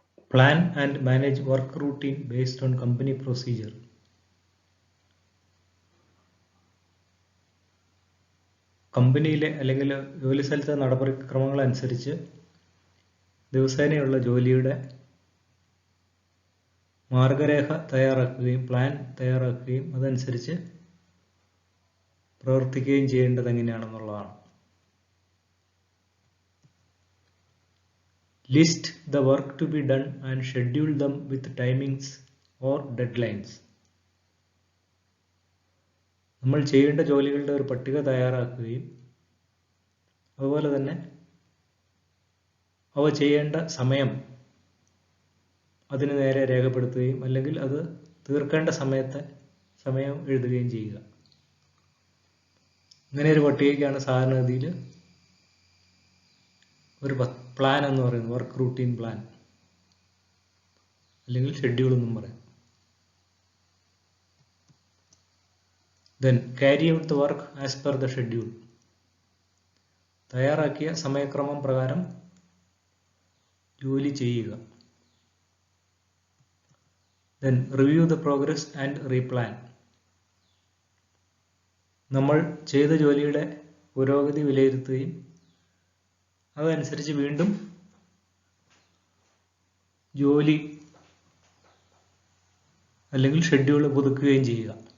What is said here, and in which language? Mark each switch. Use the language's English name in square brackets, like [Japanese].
[English] Plan and manage work routine based on company procedure. [Malayalam] കമ്പനിയിലെ അല്ലെങ്കിൽ ജോലി സ്ഥലത്തെ നടപടിക്രമങ്ങൾ അനുസരിച്ച് ദിവസേനയുള്ള ജോലിയുടെ മാർഗരേഖ തയ്യാറാക്കുകയും പ്ലാൻ തയ്യാറാക്കുകയും അതനുസരിച്ച് പ്രവർത്തിക്കുകയും ചെയ്യേണ്ടത് എങ്ങനെയാണെന്നുള്ളതാണ്. [English] List the work to be done and schedule them with timings or deadlines. [Malayalam] നമ്മൾ ചെയ്യേണ്ട ജോലികളുടെ ഒരു പട്ടിക തയ്യാറാക്കുകയും അതുപോലെ തന്നെ അവ ചെയ്യേണ്ട അതിന് നേരെ രേഖപ്പെടുത്തുകയും അല്ലെങ്കിൽ അത് തീർക്കേണ്ട സമയം എഴുതുകയും ചെയ്യുക. ഇങ്ങനെ ഒരു പട്ടികയ്ക്കാണ് സാധാരണഗതിയിൽ ഒരു പ്ലാൻ എന്ന് പറയുന്നത്, വർക്ക് റൂട്ടീൻ പ്ലാൻ അല്ലെങ്കിൽ ഷെഡ്യൂൾ എന്നും പറയാം. [English] Then carry out the work as per the schedule. [Malayalam] തയ്യാറാക്കിയ സമയക്രമം പ്രകാരം ജോലി ചെയ്യുക. [English] Then review the progress and replan. [Malayalam] നമ്മൾ ചെയ്ത ജോലിയുടെ പുരോഗതി വിലയിരുത്തുകയും അതനുസരിച്ച് വീണ്ടും ജോലി അല്ലെങ്കിൽ ഷെഡ്യൂൾ പുതുക്കുകയും ചെയ്യുക.